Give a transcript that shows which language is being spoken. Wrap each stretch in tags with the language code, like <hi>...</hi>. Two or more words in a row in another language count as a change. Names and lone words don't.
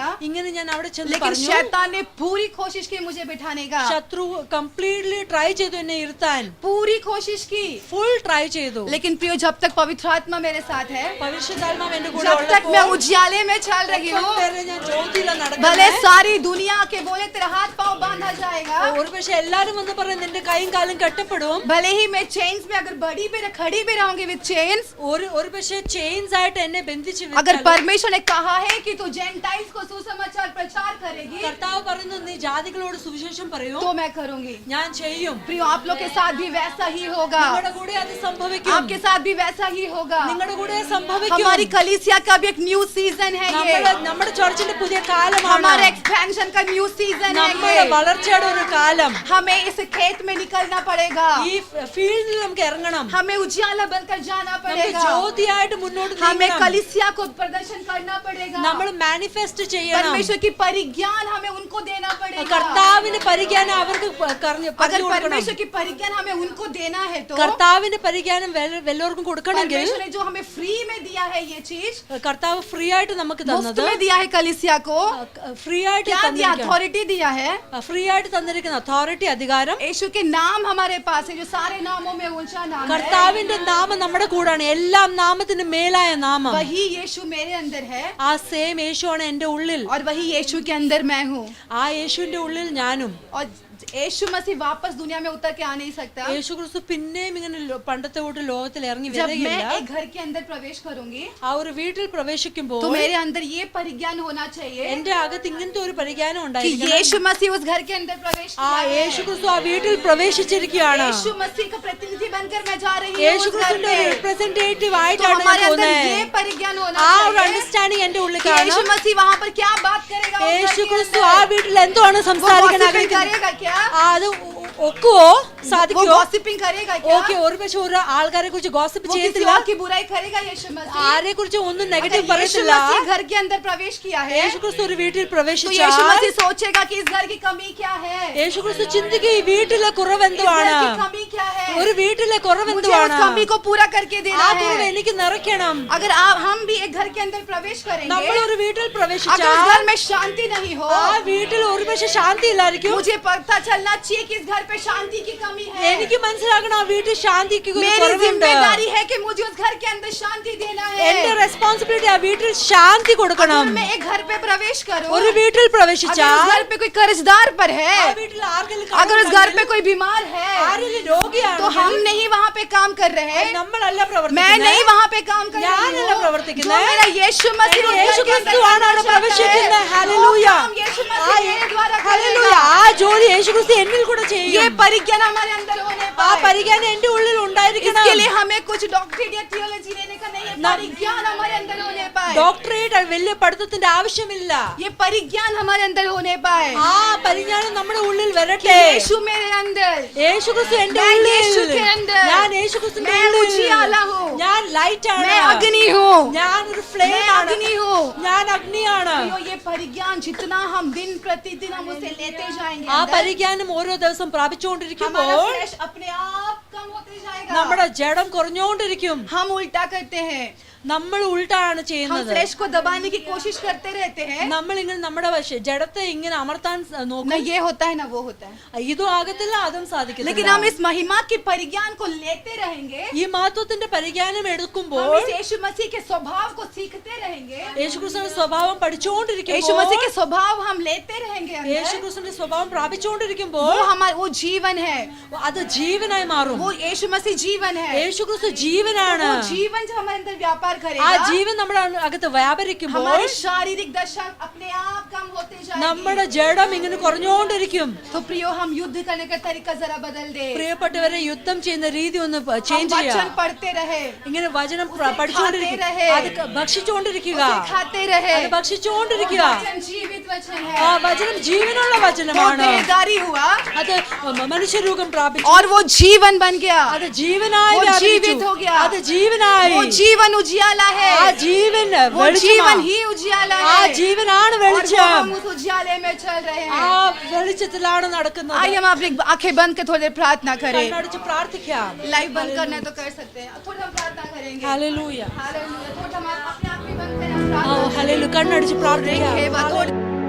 <ml>ഇങ്ങനെ ഞാൻ അവിടെ ചെന്ന്</ml> <hi>लेकिन</hi> <ml>പറഞ്ഞു.</ml> <hi>शैतान ने पूरी कोशिश की मुझे बिठाने का,</hi> <ml>ശത്രു</ml> <en>completely try</en> <ml>ചെയ്തു എന്നെ ഇരുത്താൻ.</ml> <hi>पूरी कोशिश की।</hi> <en>full try</en> <ml>ചെയ്തു.</ml> <hi>लेकिन प्रियो जब तक पवित्र आत्मा मेरे साथ है,</hi> <ml>പരിശുദ്ധാത്മാവ് എന്റെ കൂടെ</ml> <hi>जब तक मैं</hi> <ml>ഉള്ളപ്പോൾ</ml> <hi>उजियाले में चल रही हूँ,</hi> <ml>ഞാൻ ജ്യോതിയിലാ</ml> <hi>भले</hi> <ml>നടക്കുന്നത്.</ml> <hi>सारी दुनिया के बोले तेरा हाथ पाँव बांधा जाएगा,</hi> <ml>ഒരു പക്ഷെ എല്ലാരും വന്ന് പറയും നിന്റെ കൈയും കാലും കെട്ടപ്പെടും.</ml> <hi>भले ही मैं चेन्स में अगर बड़ी भी खड़ी भी रहूंगी</hi> <en>with chains,</en> <ml>ഒരു പക്ഷെ ചെയിൻസ് ആയിട്ട് എന്നെ ബന്ധിച്ച്</ml> <hi>अगर</hi> <ml>വെച്ചാലും</ml> <hi>परमेश्वर ने कहा है कि तू जेंटाइल्स को सुसमाचार प्रचार करेगी</hi> <ml>കർത്താവ് പറയുന്നു നീ ജാതികളോട് സുവിശേഷം പറയൂ,</ml> <hi>तो मैं करूंगी।</hi> <ml>ഞാൻ ചെയ്യും.</ml> <hi>प्रियो आप लोग के साथ भी वैसा ही होगा,</hi> <ml>നിങ്ങളുടെ കൂടെ അത് സംഭവിക്കും.</ml> <hi>आपके साथ भी वैसा ही होगा।</hi> <ml>നിങ്ങളുടെ കൂടെ സംഭവിക്കും.</ml> <hi>हमारी कलीसिया का भी एक</hi> <en>new season</en> <hi>है ये,</hi> <ml>നമ്മുടെ ചർച്ചിന്റെ പുതിയ കാലമാണ്.</ml> <hi>हमारे एक्सपेंशन का</hi> <en>new season</en> <hi>है</hi> <ml>നമ്മുടെ</ml> <hi>ये।</hi> <ml>വളർച്ചയുടെ ഒരു കാലം.</ml> <hi>हमें इस खेत में निकलना पड़ेगा,</hi> <ml>ഈ ഫീൽഡിൽ നമുക്ക് ഇറങ്ങണം.</ml> <hi>हमें उजियाला बनकर जाना</hi> <ml>നമുക്ക്</ml> <hi>पड़ेगा,</hi> <ml>ജ്യോതിയായിട്ട് മുന്നോട്ട്</ml> <hi>हमें</hi> <ml>നീങ്ങണം.</ml> <hi>कलीसिया को प्रदर्शन करना पड़ेगा,</hi> <ml>നമ്മൾ മാനിഫെസ്റ്റ് ചെയ്യണം.</ml> <hi>परमेश्वर की परिज्ञान हमें उनको देना पड़ेगा।</hi> <ml>കർത്താവിന്റെ പരിജ്ഞാനം അവർക്ക് പറഞ്ഞു</ml> <hi>अगर</hi> <ml>കൊടുക്കണം.</ml> <hi>परमेश्वर की परिज्ञान हमें उनको देना है तो</hi> <ml>കർത്താവിന്റെ പരിജ്ഞാനം എല്ലാവർക്കും കൊടുക്കണമെങ്കിൽ</ml> <hi>परमेश्वर ने जो हमें फ्री में दिया है ये चीज,</hi> <ml>കർത്താവ് ഫ്രീ ആയിട്ട് നമുക്ക്</ml> <hi>मुफ्त</hi> <ml>തന്നത്,</ml> <hi>में दिया है कलीसिया को,</hi> <ml>ഫ്രീ ആയിട്ട്</ml> <hi>क्या दिया? अथॉरिटी दिया है।</hi> <ml>ഫ്രീ ആയിട്ട് തന്നിരിക്കുന്ന അതോറിറ്റി, അധികാരം.</ml> <hi>यीशु के नाम हमारे पास है, जो सारे नामों में ऊंचा नाम है।</hi> <ml>കർത്താവിന്റെ നാമം നമ്മുടെ കൂടാണ്. എല്ലാം നാമത്തിന് മേലായ നാമം.</ml> <hi>वही यीशु मेरे अंदर है</hi> <ml>ആ സെയിം യേശുവാണ് എന്റെ ഉള്ളിൽ.</ml> <hi>और वही यीशु के अंदर मैं हूँ।</hi> <ml>ആ യേശുവിന്റെ ഉള്ളിൽ ഞാനും.</ml> <hi>और यीशु मसीह वापस दुनिया में उतर के आ नहीं सकता।</hi> <ml>യേശു ക്രിസ്തു പിന്നെയും ഇങ്ങനെ പണ്ടത്തെ കൂട്ട് ലോകത്തിൽ ഇറങ്ങി</ml> <hi>जब मैं</hi> <ml>വരികയില്ല.</ml> <hi>एक घर के अंदर प्रवेश करूंगी</hi> <ml>ആ ഒരു വീട്ടിൽ പ്രവേശിക്കുമ്പോൾ</ml> <hi>तो मेरे अंदर ये परिज्ञान होना चाहिए</hi> <ml>എന്റെ അകത്ത് ഇങ്ങനത്തെ ഒരു പരിജ്ഞാനം</ml> <hi>कि</hi> <ml>ഉണ്ടായിരിക്കണം.</ml> <hi>यीशु मसीह उस घर के अंदर प्रवेश</hi> <ml>ആ</ml> <hi>किया है।</hi> <ml>യേശു ക്രിസ്തു ആ വീട്ടിൽ പ്രവേശിച്ചിരിക്കുകയാണ്.</ml> <hi>यीशु मसीह का प्रतिनिधि बनकर मैं जा रही हूँ</hi> <ml>യേശു</ml> <hi>उस घर</hi> <ml>ക്രിസ്തുവിന്റെ</ml> <hi>पे।</hi> <ml>റിപ്രസെന്റേറ്റീവ്</ml> <hi>तो</hi> <ml>ആയിട്ടാണ് ഞാൻ</ml> <hi>हमारे अंदर ये</hi> <ml>പോകുന്നത്.</ml> <hi>परिज्ञान होना</hi> <ml>ആ ഒരു</ml> <hi>चाहिए</hi> <ml>അണ്ടർസ്റ്റാൻഡിങ് എന്റെ ഉള്ളിൽ</ml> <hi>कि यीशु</hi> <ml>കാണാം.</ml> <hi>मसीह वहाँ पर क्या बात करेगा उस घर</hi> <ml>യേശു</ml> <hi>के</hi> <ml>ക്രിസ്തു</ml> <hi>अंदर।</hi> <ml>ആ വീട്ടിൽ എന്താണ്</ml> <hi>वो</hi> <ml>സംസാരിക്കാൻ</ml> <hi>gossiping</hi> <ml>ആഗ്രഹിക്കുന്നത്?</ml> <hi>करेगा क्या?</hi> <ml>അത് ഒക്കുവോ,</ml> <hi>वो</hi> <ml>സാധിക്കുമോ?</ml> <hi>gossiping करेगा क्या?</hi> <ml>ഓക്കെ, ഒരു പക്ഷെ ഒരു ആൾക്കാരെ കുറിച്ച് ഗോസിപ്പ്</ml> <hi>वो किसी</hi> <ml>ചെയ്യത്തില്ല.</ml> <hi>और की बुराई करेगा यीशु मसीह?</hi> <ml>ആരെ കുറിച്ച് ഒന്നും</ml> <hi>अगर</hi> <ml>നെഗറ്റീവ്</ml> <hi>यीशु</hi> <ml>പറയത്തില്ല.</ml> <hi>मसीह घर के अंदर प्रवेश किया है</hi> <ml>യേശു ക്രിസ്തു ഒരു വീട്ടിൽ</ml> <hi>तो यीशु</hi> <ml>പ്രവേശിച്ചാൽ</ml> <hi>मसीह सोचेगा कि इस घर की कमी क्या है,</hi> <ml>യേശു ക്രിസ്തു ചിന്തിക്കുക ഈ വീട്ടിലെ കുറവ്</ml> <hi>इस घर</hi> <ml>എന്തുവാണ്,</ml> <hi>की कमी क्या है,</hi> <ml>ഒരു വീട്ടിലെ കുറവ്</ml> <hi>मुझे उस</hi> <ml>എന്തുവാണ്,</ml> <hi>कमी को पूरा करके देना</hi> <ml>ആ കുറവ്</ml> <hi>है।</hi> <ml>എനിക്ക് നിറയ്ക്കണം.</ml> <hi>अगर हम भी एक घर के अंदर प्रवेश करेंगे,</hi> <ml>നമ്മൾ ഒരു വീട്ടിൽ</ml> <hi>अगर</hi> <ml>പ്രവേശിച്ചാൽ</ml> <hi>उस घर में शांति नहीं हो,</hi> <ml>ആ വീട്ടിൽ ഒരു പക്ഷെ ശാന്തി ഇല്ലായിരിക്കും.</ml> <hi>मुझे पता चलना चाहिए कि इस घर पे शांति की कमी है।</hi> <ml>എനിക്ക് മനസ്സിലാക്കണം ആ വീട്ടിൽ ശാന്തിക്ക് ഒരു</ml> <hi>मेरी</hi> <ml>കുറവുണ്ട്.</ml> <hi>जिम्मेदारी है कि मुझे उस घर के अंदर शांति देना</hi> <ml>എന്റെ</ml> <hi>है।</hi> <ml>റെസ്പോൺസിബിലിറ്റി ആ വീട്ടിൽ ശാന്തി കൊടുക്കണം.</ml> <hi>अगर मैं एक घर पे प्रवेश करूं,</hi> <ml>ഒരു വീട്ടിൽ</ml> <hi>अगर</hi> <ml>പ്രവേശിച്ചാൽ</ml> <hi>उस घर पे कोई कर्जदार पर</hi> <ml>ആ</ml> <hi>है,</hi> <ml>വീട്ടിൽ ആർക്കെങ്കിലും</ml> <hi>अगर उस घर पे कोई बीमार है,</hi> <ml>ആരെങ്കിലും രോഗിയാണ്,</ml> <hi>तो हम नहीं वहाँ पे काम कर रहे हैं,</hi> <ml>നമ്മളല്ല</ml> <hi>मैं</hi> <ml>പ്രവർത്തിക്കുന്നത്.</ml> <hi>नहीं वहाँ पे काम कर रही</hi> <ml>ഞാനല്ല</ml> <hi>हूँ।</hi> <ml>പ്രവർത്തിക്കുന്നത്.</ml> <hi>जो मेरा यीशु मसीह उस घर</hi> <ml>യേശു</ml> <hi>के अंदर</hi> <ml>ക്രിസ്തുവാണ് അവിടെ</ml> <hi>करना चाहता</hi> <ml>പ്രവേശിക്കുന്നത്.</ml> <hi>है,</hi> <ml>ഹല്ലേലൂയ.</ml> <hi>वो काम यीशु मसीह मेरे द्वारा</hi> <ml>ഹല്ലേലൂയ.</ml> <hi>करेगा।</hi> <ml>ആ ജോലി യേശു ക്രിസ്തു എന്നിൽ കൂടെ</ml> <hi>ये</hi> <ml>ചെയ്യും.</ml> <hi>परिज्ञान हमारे अंदर होने</hi> <ml>ആ</ml> <hi>पाए।</hi> <ml>പരിജ്ഞാനം എന്റെ ഉള്ളിൽ ഉണ്ടായിരിക്കണം.</ml> <hi>इसके लिए हमें कुछ डॉक्टरेट या थियोलॉजी लेने का परिज्ञान हमारे अंदर होने पाए,</hi> <ml>ഡോക്ടറേറ്റ് വലിയ പഠിത്തത്തിന്റെ ആവശ്യമില്ല.</ml> <hi>ये परिज्ञान हमारे अंदर होने पाए</hi> <ml>ആ പരിജ്ഞാനം നമ്മുടെ ഉള്ളിൽ</ml> <hi>कि</hi> <ml>വരട്ടെ.</ml> <hi>यीशु मेरे अंदर,</hi> <ml>യേശു ക്രിസ്തു എന്റെ</ml> <hi>मैं</hi> <ml>ഉള്ളിൽ,</ml> <hi>यीशु के अंदर,</hi> <ml>ഞാൻ യേശു ക്രിസ്തുവിന്റെ</ml> <hi>मैं</hi> <ml>ഉള്ളിൽ,</ml> <hi>उजियाला हूँ,</hi> <ml>ഞാൻ ലൈറ്റ് ആണ്,</ml> <hi>मैं अग्नि हूँ,</hi> <ml>ഞാൻ ഒരു ഫ്ലെയിം</ml> <hi>मैं</hi> <ml>ആണ്,</ml> <hi>अग्नि हूँ।</hi> <ml>ഞാൻ അഗ്നിയാണ്.</ml> <hi>तो ये परिज्ञान जितना हम दिन प्रतिदिन हम उसे लेते जाएंगे</hi> <ml>ആ</ml> <hi>अंदर,</hi> <ml>പരിജ്ഞാനം ഓരോ ദിവസം</ml> <hi>हमारा</hi> <ml>പ്രാപിച്ചുകൊണ്ടിരിക്കുമ്പോൾ</ml> <hi>फ्लैश अपने आप कम होते जाएगा.</hi> <ml>നമ്മുടെ ജഡം കുറഞ്ഞുകൊണ്ടിരിക്കും.</ml> <hi>हम उल्टा करते हैं,</hi> <ml>നമ്മൾ ഉൾട്ടാണ്</ml> <hi>हम</hi> <ml>ചെയ്യുന്നത്.</ml> <hi>फ्लैश को दबाने की कोशिश करते रहते हैं,</hi> <ml>നമ്മൾ ഇങ്ങനെ നമ്മുടെ ജഡത്തെ ഇങ്ങനെ അമർത്താൻ</ml> <hi>ना</hi> <ml>നോക്കും.</ml> <hi>ये होता है ना वो होता है.</hi> <ml>ഇതും ആകത്തില്ല അതും</ml> <hi>लेकिन</hi> <ml>സാധിക്കത്തില്ല.</ml> <hi>हम इस महिमा के परिज्ञान को लेते रहेंगे,</hi> <ml>ഈ മഹത്വത്തിന്റെ പരിജ്ഞാനം എടുക്കുമ്പോൾ</ml> <hi>हम इस यीशु मसीह के स्वभाव को सीखते रहेंगे,</hi> <ml>യേശുക്രിസ്തുവിന്റെ സ്വഭാവം</ml> <hi>यीशु</hi> <ml>പഠിച്ചുകൊണ്ടിരിക്കുമ്പോൾ,</ml> <hi>मसीह के स्वभाव हम लेते रहेंगे अंदर,</hi> <ml>യേശുക്രിസ്തുവിന്റെ സ്വഭാവം</ml> <hi>वो</hi> <ml>പ്രാപിച്ചുകൊണ്ടിരിക്കുമ്പോൾ</ml> <hi>हमारा वो जीवन है,</hi> <ml>അത് ജീവനായി മാറും.</ml> <hi>वो यीशु मसीह जीवन है.</hi> <ml>യേശുക്രിസ്തു ജീവനാണ്.</ml> <hi>वो जीवन जब हमारे अंदर व्यापार</hi> <ml>ആ</ml> <hi>करेगा,</hi> <ml>ജീവൻ നമ്മുടെ അകത്ത് വ്യാപരിക്കുമ്പോൾ</ml> <hi>हमारी शारीरिक दशा अपने आप कम होते</hi> <ml>നമ്മുടെ</ml> <hi>जाएगी.</hi> <ml>ജഡം ഇങ്ങനെ കുറഞ്ഞുകൊണ്ടിരിക്കും.</ml> <hi>तो प्रियो हम युद्ध करने का तरीका जरा बदल दे,</hi> <ml>പ്രിയപ്പെട്ടവരെ, യുദ്ധം ചെയ്യുന്ന രീതി ഒന്ന്</ml> <hi>हम</hi> <ml>ചേഞ്ച്</ml> <hi>वचन</hi> <ml>ചെയ്യാം.</ml> <hi>पढ़ते रहे,</hi> <ml>ഇങ്ങനെ വചനം</ml> <hi>ഉസേ</hi> <ml>പഠിച്ചുകൊണ്ടിരിക്കുക,</ml> <hi>खाते रहे.</hi> <ml>അത് ഭക്ഷിച്ചുകൊണ്ടിരിക്കുക,</ml> <hi>उसे खाते रहे.</hi> <ml>അത് ഭക്ഷിച്ചുകൊണ്ടിരിക്കുക.</ml> <hi>वचन जीवित वचन</hi> <ml>ആ</ml> <hi>है,</hi> <ml>വചനം ജീവനുള്ള</ml> <hi>वो</hi> <ml>വചനമാണ്.</ml> <hi>देहधारी हुआ</hi> <ml>അത് മനുഷ്യരൂപം പ്രാപിച്ചു,</ml> <hi>और वो जीवन बन गया,</hi> <ml>അത് ജീവനായി</ml> <hi>वो</hi> <ml>വ്യാപരിച്ചു.</ml> <hi>जीवित हो गया,</hi> <ml>അത് ജീവനായി.</ml> <hi>वो जीवन उजियाला है,</hi> <ml>ആ ജീവൻ</ml> <hi>वो जीवन</hi> <ml>വെളിച്ചമാണ്.</ml> <hi>ही उजियाला</hi> <ml>ആ</ml> <hi>है,</hi> <ml>ജീവനാണ്</ml> <hi>और वो</hi> <ml>വെളിച്ചം.</ml> <hi>हम उस उजियाले में चल रहे</hi> <ml>ആ</ml> <hi>हैं.</hi> <ml>വെളിച്ചത്തിലാണ് നടക്കുന്നത്.</ml> <hi>आइए हम अपनी आंखें बंद कर थोड़ी देर प्रार्थना करें.</hi> <ml>കണ്ണടച്ച് പ്രാർത്ഥിക്കാം.</ml> <hi>लाइव बंद करना है तो कर सकते हैं, थोड़ा हम प्रार्थना करेंगे.</hi> <ml>ഹല്ലേലൂയ.</ml> <hi>हालेलुया. थोड़ा हम अपने आप भी बंद करें, हम</hi> <ml>ആ</ml> <hi>प्रार्थना</hi> <ml>ഹല്ലേലൂയ. കണ്ണടച്ച് പ്രാർത്ഥിക്കാം.</ml> <hi>करें. थोड़ी</hi>